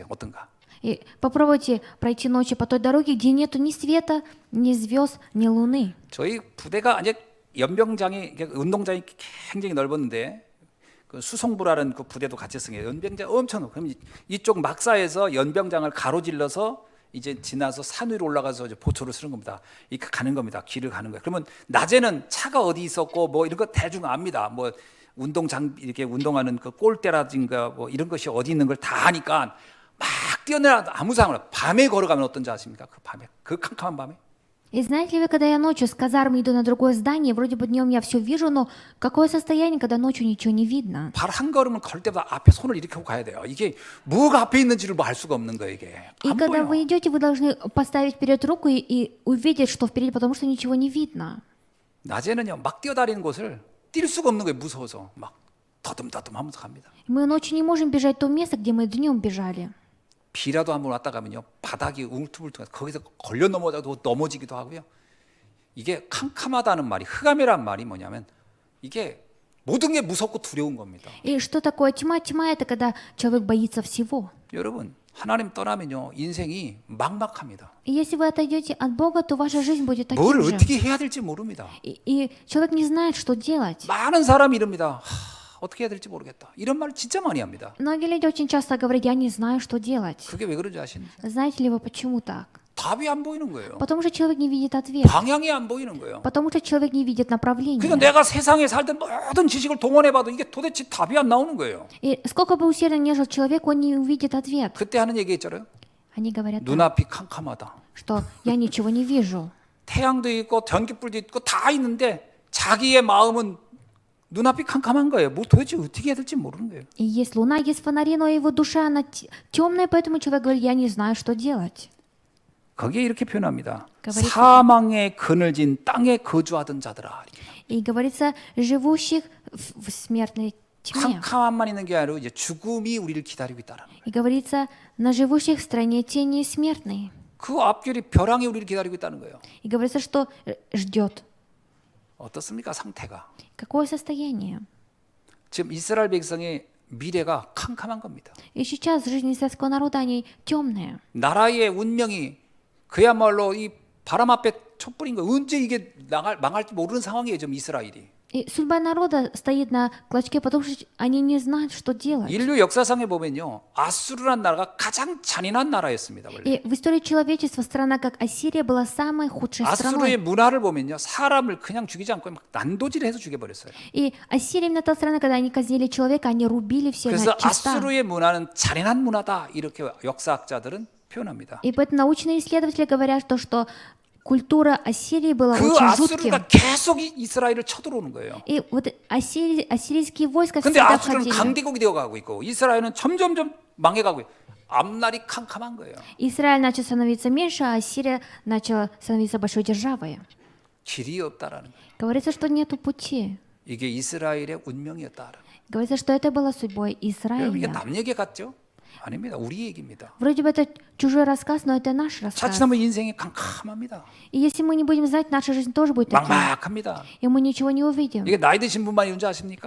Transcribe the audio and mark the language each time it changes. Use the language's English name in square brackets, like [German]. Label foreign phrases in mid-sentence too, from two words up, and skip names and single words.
[Korean] 어떤가? [Russian] И попробуйте пройти ночью по той дороге, где нету ни света, ни звезд, ни луны. [Korean] 저희 부대가 이제 연병장이 운동장이 굉장히 넓었는데 그 수송부라는 그 부대도 같이 승해요. 연병장 엄청 그럼 이쪽 막사에서 연병장을 가로질러서 이제 지나서 산 위로 올라가서 이제 보초를 쓰는 겁니다. 이 가는 겁니다. 길을 가는 거예요. 그러면 낮에는 차가 어디 있었고 뭐 이런 거 대충 압니다. 뭐 운동장 이렇게 운동하는 그 골대라든가 뭐 이런 것이 어디 있는 걸 다 아니까 막 뛰어내려 아무 상관 없어요. 밤에 걸어가면 어떤지 아십니까? 그 밤에 그 캄캄한 밤에. [Russian] И знаете ли вы, когда я ночью с казармы иду на другое здание, вроде бы днем я все вижу, но какое состояние, когда ночью ничего не видно? [Korean] 발 한 걸음을 걸 때마다 앞에 손을 이렇게 하고 가야 돼요. 이게 뭐가 앞에 있는지를 뭐 알 수가 없는 거예요, 이게. [Russian] И [Korean] 안 [Russian] когда [Korean] 보여. [Russian] вы идете, вы должны поставить вперед руку и увидеть, что впереди, потому что ничего не видно. [Korean] 낮에는요, 막 뛰어다니는 곳을 뛸 수가 없는 거예요, 무서워서. 막 더듬더듬 하면서 갑니다. [Russian] Мы ночью не можем бежать в то место, где мы днем бежали. [Korean] 비라도 한번 왔다 가면요, 바닥이 울퉁불퉁해서 거기서 걸려 넘어져도 넘어지기도 하고요. 이게 캄캄하다는 말이, 흑암이란 말이 뭐냐면 이게 모든 게 무섭고 두려운 겁니다. [Russian] И что такое тьма? Тьма — это когда человек боится всего. [Korean] 여러분, 하나님 떠나면요, 인생이 막막합니다. [Russian] И если вы отойдете от Бога, то ваша жизнь будет [Korean] 뭘 [Russian] таким же. [Korean] 어떻게 해야 될지 모릅니다. [Russian] И человек не знает, что делать. [Korean] 많은 사람이 이럽니다. 어떻게 해야 될지 모르겠다. 이런 말 진짜 많이 합니다. [Russian] Многие люди очень часто говорят: я не знаю, что делать. [Korean] 그게 왜 그런지 아십니까? [Russian] Знаете ли вы, почему так? [Korean] 답이 안 보이는 거예요. [Russian] Потому что человек не видит ответ. [Korean] 방향이 안 보이는 거예요. [Russian] Потому что человек не видит направления. [Korean] 그러니까 내가 세상에 살던 모든 지식을 동원해봐도 이게 도대체 답이 안 나오는 거예요. [Russian] И сколько бы усердно ни жил человек, он не увидит ответ. [Korean] 그때 하는 얘기 있잖아요. [Russian] Они говорят, [Korean] 눈앞이 캄캄하다. [Russian] что я ничего не вижу. [Korean] 태양도 있고 전기불도 있고 다 있는데 자기의 마음은 눈앞이 캄캄한 거예요. 뭐 도대체 어떻게 해야 될지 모르는 거예요. [Russian] И есть луна, есть фонари, но его душа, она темная, поэтому человек говорит: я не знаю, что делать. [Korean] 거기에 이렇게 표현합니다. [Russian] говорится- [Korean] 사망의 그늘진 땅에 거주하던 자들아. [Russian] И говорится: живущих в смертной тьме. [Korean] 캄캄함만 있는 게 아니라 이제 죽음이 우리를 기다리고 있다는 거예요. [Russian] И говорится: на живущих в стране тени смертной. [Korean] 그 앞길이 벼랑이 우리를 기다리고 있다는 거예요. [Russian] И говорится, что ждет. [Korean] 어떻습니까, 상태가? [Russian] Какое состояние? [Korean] 지금 이스라엘 백성의 미래가 캄캄한 겁니다. [Russian] И сейчас жизнь израильского народа, они темные. [Korean] 나라의 운명이 그야말로 이 바람 앞에 촛불인 거 언제 이게 망할지 모르는 상황이에요, 지금 이스라엘이. [Russian] И судьба народа стоит на клочке, потому что они не знают, что делать. [Korean] 인류 역사상에 보면요, 아수르란 나라가 가장 잔인한 나라였습니다. 원래. [Russian] И в истории человечества страна, как Ассирия, была самой худшей [Korean] 아수르의 [Russian] страной. [Korean] 문화를 보면요, 사람을 그냥 죽이지 않고 막 난도질해서 죽여버렸어요. [Russian] И Ассирия именно та страна, когда они казнили человека, они рубили все [Korean] 그래서 [Russian] на часта. [Korean] 아수르의 문화는 잔인한 문화다 이렇게 역사학자들은 표현합니다. [Russian] И поэтому научные исследователи говорят, что культура Ассирии была [Korean] 그 [Russian] очень жутким. [Korean] 아수르가 계속 이스라엘을 쳐들어오는 거예요. [Russian] И вот ассирийские войска [Korean] 근데 [Russian] всегда [Korean] 아수르는 [Russian] входили. [Korean] 강대국이 되어가고 있고 이스라엘은 점점점 망해가고 있고 앞날이 캄캄한 거예요. [Russian] Израиль начал становиться меньше, а Ассирия начала становиться большой державой. [Korean] 길이 없다라는 거예요. [Russian] Говорится, что нету пути. [Korean] 이게 이스라엘의 운명이었다라는 거예요. [Russian] Говорится, что это была судьбой [Korean] 여러분 이게 [Russian] Израиля. [Korean] 남 얘기 같죠? 아닙니다. 우리 얘기입니다. [Russian] Вроде бы это чужой рассказ, но это наш рассказ. [Korean] 자칫하면 인생이 캄캄합니다. [Russian] И если мы не будем знать, наша жизнь тоже будет такой. [Korean] 막막합니다. [Russian] И мы ничего не увидим. [Korean] 이게 나이 드신 분만 이런 줄 아십니까?